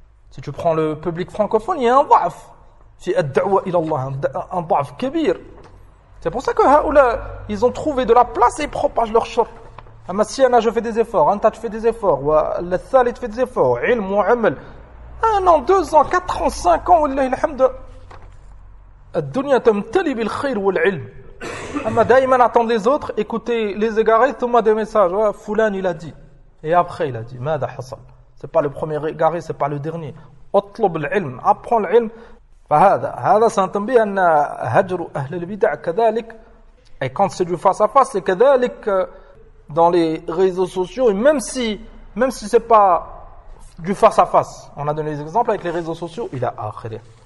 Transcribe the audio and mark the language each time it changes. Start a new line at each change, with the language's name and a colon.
French: Si tu prends le public francophone, il y a un ضعف
Arabic: في الدعوة إلى الله,
French: un
Arabic: ضعف كبير.
French: C'est pour ça que ils ont trouvé de la place et ils propagent leur shirk. Amma si je fais des efforts, anta tu fais des efforts, wa al-thalith fait des efforts, ilm wa amal. 1 an, 2 ans, 4 ans, 5 ans, wallahi alhamd.
Arabic: الدنيا تمتلي بالخير والعلم.
French: Amma daïman attendre les autres, écouter les égarés, thumma des messages, fulan il a dit. Et après il a dit,
Arabic: ماذا حصل?
French: C'est pas le premier égaré, c'est pas le dernier.
Arabic: اطلب العلم,
French: apprends l'ilm.
Arabic: هذا سنتنبيه أن هجر أهل البدع كذلك,
French: et quand c'est du face à face c'est
Arabic: كذلك
French: dans les réseaux sociaux, et même si c'est pas du face à face, on a donné des exemples avec les réseaux sociaux, il a
Arabic: آخره.